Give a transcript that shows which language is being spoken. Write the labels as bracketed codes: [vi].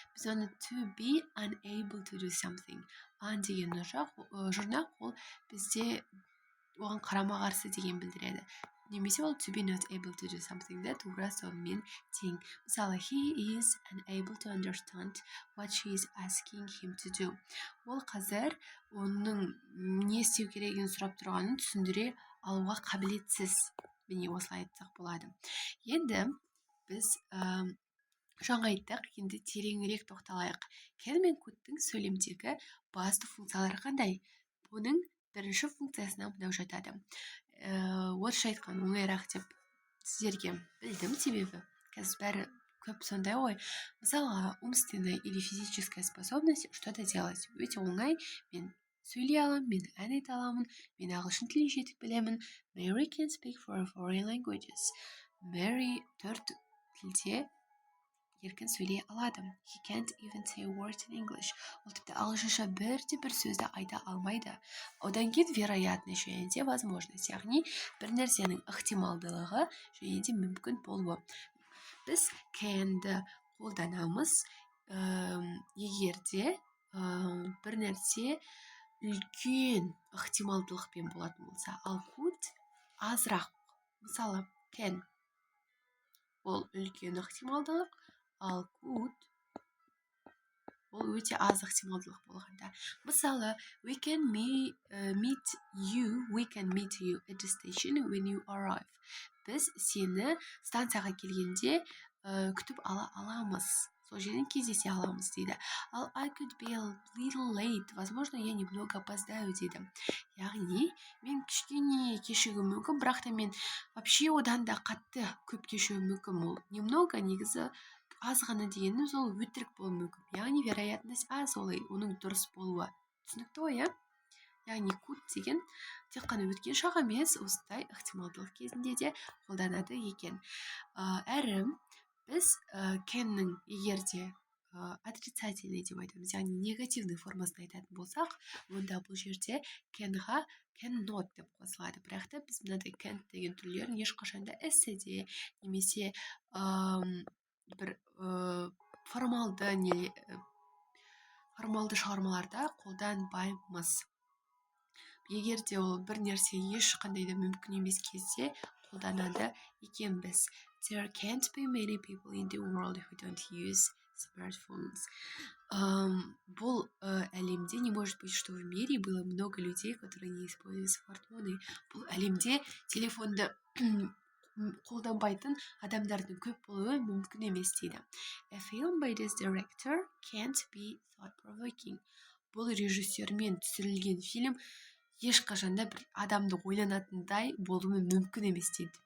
[kk] Біз оны [en] to be unable to do something. [kk] An деген жұрнақ, ол бізде оған қарама қарсы деген білдіреді. Немесе ол [en] to be not able to do something [kk] да тура сонымен тең. Мысалы, [en] he is unable to understand what she is asking him to do. [kk] Ол қазір оның не істеу керегін сұрап тұрғанын түсіндіре алуға қабілетсіз. Міне осылай айтсақ болады. Енді біз жаңа айттық, енді тереңірек тоқталайық. Can мен could'тың сөйлемдегі басты функциялары қандай? Бұның бірінші функциясына мынау жатады. Орысша айтқан оңайырақ деп сіздерге білдім, себебі қазір бәрі көп сондай ғой. [ru] Мысалға, умственная или физическая способность что-то делать. [kk] Өте оңай, мен сөйлей аламын, мен ән айта аламын, мен ағылшын тілін жетік білемін. [en] Mary can speak 4 foreign languages. [kk] Mary 4 тілде еркін сөйлей алады. [en] He can't even say a word in English. [kk] Ол тіпті ағылшынша бір сөзді айта алмайды. Одан кейін вероятность және де возможность, яғни бір нәрсенің ықтималдылығы және де мүмкін болуы. Біз can-ді қолданамыз егерде бір нәрсе үлкен ықтималдылықпен болатын болса, ал could азырақ. Мысалы, can ол үлкен ықтималдылық, ал could ол өте аз ықтималдылық болғанда. Мысалы, [en] we can meet you at the station when you arrive. [kk] Біз сені станцияға келгенде күтіп ала аламыз. Сол жерден кездесе аламыз дейді. Ал [en] I could be a little late. [ru] Возможно, я немного опоздаю [kk] дейді. Яғни, мен кішкене кешігуім мүмкін, бірақ та мен вообще одан да қатты көп кешігуім мүмкін. Ол немного, негізі аз ғана дегеніміз ол өтірік болуы мүмкін. Яғни, вероятность аз, олай, оның дұрыс болуы. Түсінікті ғой, Яғни, could деген тек қана өткен шақ емес, осындай ықтималдылық кезінде де қолданады екен. Әрі біз can-ның егерде отрицательный деп айтамыз, яғни негативный формасын айтатын болсақ, онда бұл жерде can-ға cannot деп қосылады. Бірақ та біз мынадай can деген түрлерін ешқашанда эсседе немесе бір формалды формалды шығармаларда қолданбаймыз. Егер де ол бір нәрсе ешқандай да мүмкін емес кезде қолданады екенбіз. [en] There can't be many people in the world who don't use smartphones. [kk] Бұл әлемде [ru] не может быть, что в мире было много людей, которые не используют смартфоны. [kk] Бұл әлемде телефонды қолданбайтын адамдардың көп болуы мүмкін емес дейді. [en] A film by this director can't be thought-provoking. [kk] Бұл режиссермен түсірілген фильм ешқашанда бір адамды ойланатындай болуы мүмкін емес дейді.